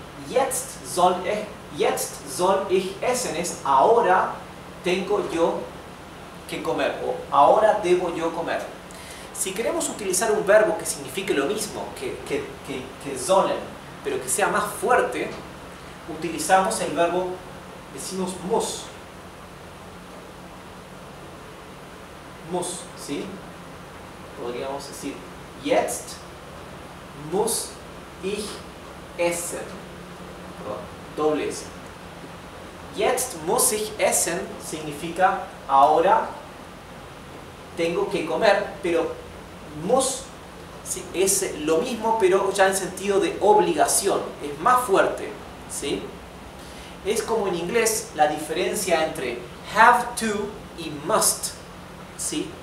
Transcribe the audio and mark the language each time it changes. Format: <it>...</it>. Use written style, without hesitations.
<de>Jetzt soll ich essen</de> <es>es ahora tengo yo que comer o ahora debo yo comer. Si queremos utilizar un verbo que signifique lo mismo que sollen, pero que sea más fuerte, utilizamos el verbo, decimos muss. Muss, ¿sí? Podríamos decir,</es> <de>jetzt muss ich essen.</de> <es>Doble S.</es> <de>Jetzt muss ich essen</de> <es>significa ahora tengo que comer, pero muss sí, es lo mismo, pero ya en sentido de obligación, es más fuerte, ¿sí? Es como en inglés la diferencia entre have to y must, ¿sí?</es>